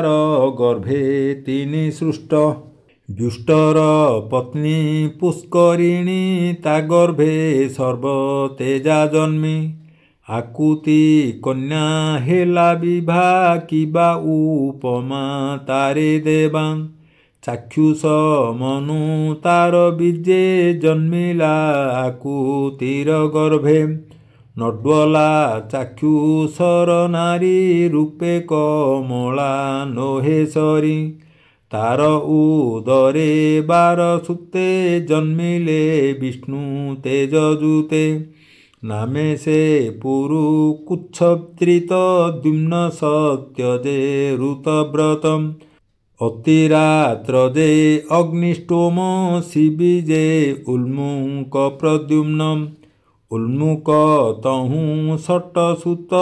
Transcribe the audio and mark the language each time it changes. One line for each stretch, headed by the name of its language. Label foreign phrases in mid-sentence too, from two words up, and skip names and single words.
Odia: ଗର୍ଭେ ତିନି ସୃଷ୍ଟ ବ୍ୟୁଷ୍ଟର ପତ୍ନୀ ପୁଷ୍କରିଣୀ ତା ଗର୍ଭେ ସର୍ବ ତେଜା ଜନ୍ମୀ ଆକୁତି କନ୍ୟା ହେଲା ବିଭା କିବା ଉପମା ତାରେ ଦେବା ଚାକ୍ଷୁଷ ମନୁ ତାର ବୀଜେ ଜନ୍ମିଲା ଆକୁତିର ଗର୍ଭେ ନଡ୍ୱଳା ଚାକ୍ଷୁଷର ନାରୀ ରୂପେ କମଳା ନୋହେଶ୍ୱରୀ ତାର ଉଦରେ 12 ସୂତେ ଜନ୍ମିଲେ ବିଷ୍ଣୁ ତେଜଜୁତେ ନାମେ ସେ ପୁରୁ କୁଚ୍ଛତ୍ରିତ ଦ୍ୟୁମ୍ନ ସତ୍ୟ ଯେ ଋତବ୍ରତ ଅତିରାତ୍ର ଯେ ଅଗ୍ନିଷ୍ଟୋମ ଶିବି ଯେ ଉଲ୍ମୁକ ପ୍ରଦ୍ୟୁମ୍ନ ଉଲ୍ମୁକ ତହୁଁ ଷଟସୂତ